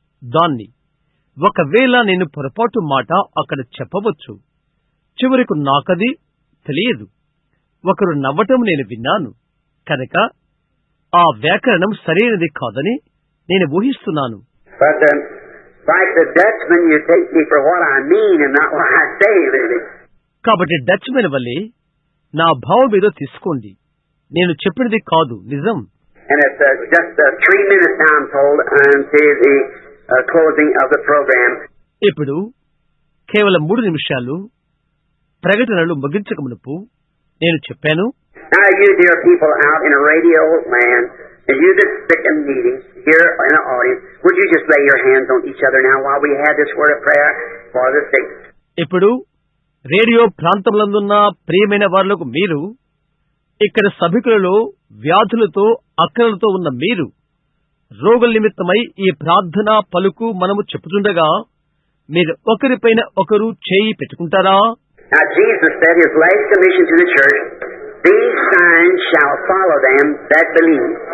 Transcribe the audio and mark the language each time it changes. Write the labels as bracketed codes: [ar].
[te] దాన్ని ఒకవేళ నేను పొరపాటు మాట అక్కడ చెప్పవచ్చు. చివరకు నాకది తెలియదు. ఒకరు నవ్వటం నేను విన్నాను కనుక ఆ వ్యాకరణం సరైనది కాదని నేను ఊహిస్తున్నాను. [en] But like the Dutchman, you take me for what I mean and not what I say, really. [te] కాబట్టి డచ్మెన్ వల్లే నా భావం ఏదో తీసుకోండి, నేను చెప్పినది కాదు నిజం. [en] And it's just 3 minutes now, I'm told, until the closing of the program. [te] ఇప్పుడు కేవలం 3 నిమిషాలు ప్రకటనలు ముగించక మునుపు నేను చెప్పాను. [en] Now you dear people out in a radio land, and you that sick and needy here in the audience, would you just lay your hands on each other now while we have this word of prayer for the sick? [te] ఇప్పుడు radio ప్రాంతంలోనున్న ప్రియమైన వారులకు మీరు, ఇక్కడ సభికులలో వ్యాధులతో అక్కరలతో ఉన్న మీరు, రోగుల నిమిత్తమై ఈ ప్రార్థన పలుకు మనము చెప్పుతుండగా మీరు ఒకరిపైన ఒకరు చేయి పెట్టుకుంటారా? [en] Now Jesus said his last commission to the church, these signs shall follow them that believe.